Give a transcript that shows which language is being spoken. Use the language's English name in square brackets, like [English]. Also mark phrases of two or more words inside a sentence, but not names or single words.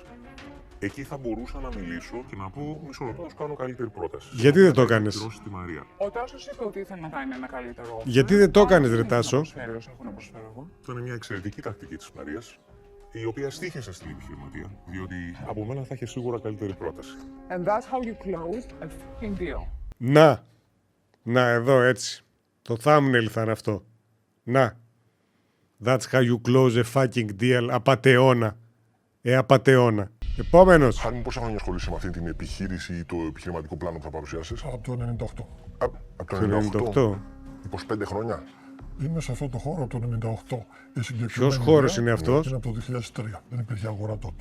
[Greek] Εκεί θα μπορούσα να μιλήσω και να πω μισό λεπτό να σου κάνω καλύτερη πρόταση. Γιατί δεν το έκανες? Τη Μαρία. Ο Τάσος είπε ότι ήθελε να κάνει ένα καλύτερο. Γιατί δεν το έκανες, ρε Τάσο? Ήταν μια εξαιρετική τακτική της Μαρίας, η οποία στοίχησε στην επιχειρηματία, διότι από μένα θα είχε σίγουρα καλύτερη πρόταση. [English] And that's how you close a fucking deal. [Greek] Να, εδώ έτσι. Το thumbnail θα είναι αυτό. Να. [English] That's how you close a fucking deal. [Greek] Απατεώνα. Απατεώνα. Επόμενος. Χάρη μου, πόσα χρόνια ασχολείσαι με αυτή την επιχείρηση ή το επιχειρηματικό πλάνο που θα παρουσιάσεις? Από το 98. Από το 98. 25 χρόνια. Είμαι σε αυτό το χώρο από το 98. Ποιος χώρος είναι αυτός? Είναι από το 2003. Δεν υπήρχε αγορά τότε.